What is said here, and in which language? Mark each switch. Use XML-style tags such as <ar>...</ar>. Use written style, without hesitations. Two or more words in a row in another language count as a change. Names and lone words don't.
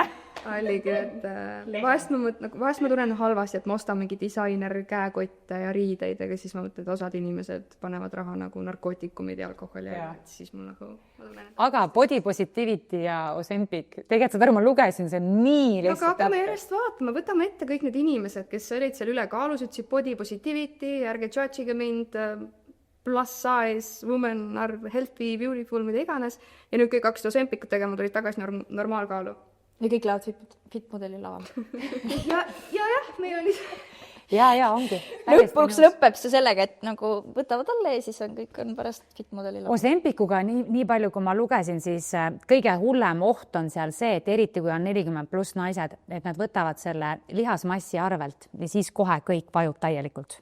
<et>Alligi, et vahest ma tunnen halvasti, et ma ostan mingi disainer käekotte ja riideid, aga siis ma mõtlen, et osad inimesed panevad raha nagu narkootikumid ja alkoholi ja siis mul nagu... Aga</et> <en>body positivity</en> <et>ja Ozempic, tegelikult seda ma lugesin, see nii lihtsalt... Aga hakkame järjest vaatama, võtame ette kõik need inimesed, kes olid seal ülekaalus, ütlesid</et> <en>body positivity,</en> <et>ärge judge'ige mind,</et> <en>plus size, women are healthy, beautiful,</en> <et>mida iganes. Ja nüüd kõik hakkasid Ozempicut tegema, tulid tagasi normaalkaalu. Ja kõik lähevad fit-modeli laval. jah, meil oli... Ja, ongi. Lõpuks lõpeb see sellega, et nagu võtavad alla ja siis kõik on pärast fit-modeli laval. Ozempicuga nii palju, kui ma lugesin, siis kõige hullem oht on seal see, et eriti kui on 40+ naised, et nad võtavad selle lihasmassi arvelt ja siis kohe kõik vajub täielikult.</et>